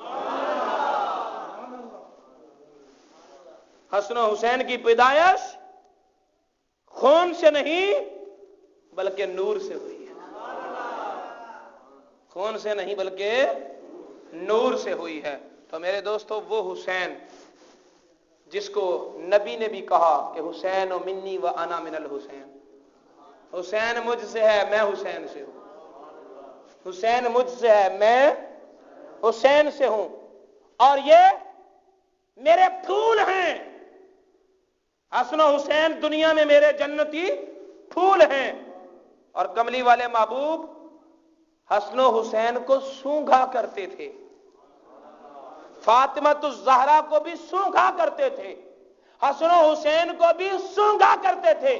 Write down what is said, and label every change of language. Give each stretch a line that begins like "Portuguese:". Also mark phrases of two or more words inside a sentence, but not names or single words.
Urdu: حسن و حسین کی پیدائش خون سے نہیں بلکہ نور سے ہوئی ہے، خون سے نہیں بلکہ نور سے ہوئی ہے۔ تو میرے دوستو، وہ حسین جس کو نبی نے بھی کہا کہ
Arabic: حسین و منی و انا من الحسین،
Urdu: حسین مجھ سے ہے، میں حسین سے ہوں، حسین مجھ سے ہے، میں حسین سے ہوں، اور یہ میرے پھول ہیں، حسن و حسین دنیا میں میرے جنتی پھول ہیں۔ اور کملی والے محبوب حسن و حسین کو سونگھا کرتے تھے، فاطمہ الزہرا کو بھی سونگھا کرتے تھے، حسن و حسین کو بھی سونگھا کرتے تھے۔